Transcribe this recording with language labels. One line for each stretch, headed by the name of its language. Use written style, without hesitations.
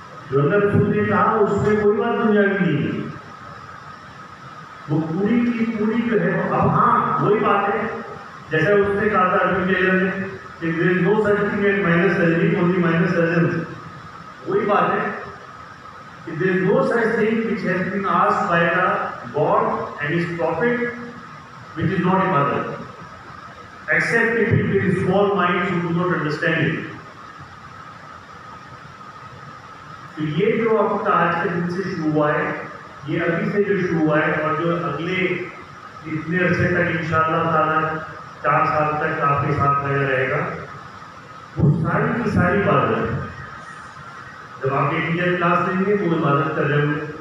Hindi: जो अल्लाह रसूल ने कहा उसमें कोई बात दुनियावी नहीं है, वो पूरी की पूरी जो है। अब हाँ वही बात है जैसा उसने कहा था अरविंद टेलर ने,
English: there is no such thing as minus salary, only minus presence.
Hindi: वही बात है कि
English: there is no such thing which has been asked by the God and His prophet which is not ibadat, except if it is small minds who do not understand it.
Hindi: तो ये जो आपका आज के दिन से शुरू हुआ है, ये अभी से जो शुरू हुआ है और जो अगले इतने अरसे तक इंशाअल्लाह ताला 4 साल तक आपके साथ लगा रहेगा, वो सारी की सारी बातें जब आप एक टीचर क्लास लेंगे वो इबादत कर रहे होंगे,